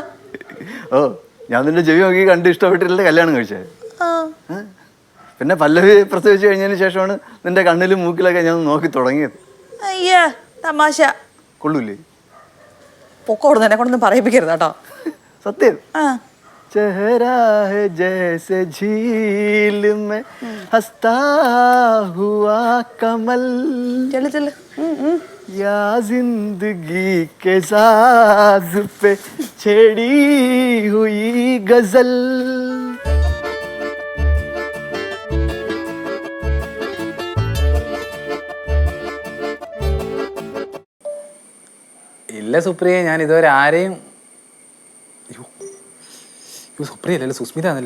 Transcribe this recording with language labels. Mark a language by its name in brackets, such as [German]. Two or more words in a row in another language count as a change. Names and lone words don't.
[Malayalam] ഓ, ഞാൻ നിന്റെ ചെവി നോക്കി കണ്ട് ഇഷ്ടപ്പെട്ടില്ല കല്യാണം കഴിച്ചത്. പിന്നെ പല്ലവി പ്രസവിച്ചു കഴിഞ്ഞതിന് ശേഷമാണ് നിന്റെ കണ്ണിലും മൂക്കിലൊക്കെ ഞാൻ നോക്കി തുടങ്ങിയത്. അയ്യാ തമാശ. കൊള്ളൂലേ? പൊക്കോടുന്നു, എന്നെ കൊണ്ടൊന്നും പറയിപ്പിക്കരുത് കേട്ടോ. സത്യം. [Hindi] चेहरा है जैसे झील में हंसता हुआ कमल, चल चल या जिंदगी के साज पे छेड़ी हुई गजल. [Malayalam] ഇല്ല സുപ്രിയ, ഞാൻ ഇതുവരെ ആരെയും. സുപ്രിയ അല്ലല്ലോ, സുസ്മിത ആണല്ലോ.